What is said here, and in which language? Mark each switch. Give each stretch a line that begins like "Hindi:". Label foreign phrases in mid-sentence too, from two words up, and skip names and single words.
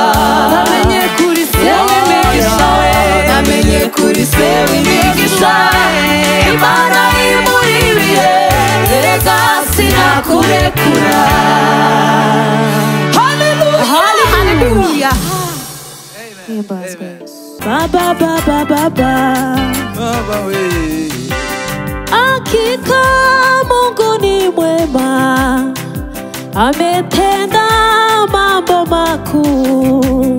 Kinyarwanda: namenye kuri se w'imigisha, namenye kuri se w'imigisha, Imana imuri ibihe, erega sinakurekura. haleluya.
Swahili: Baba baba baba,
Kinyarwanda: Baba we,
Swahili: hakika Mungu ni mwema, ametenda mambo makuu.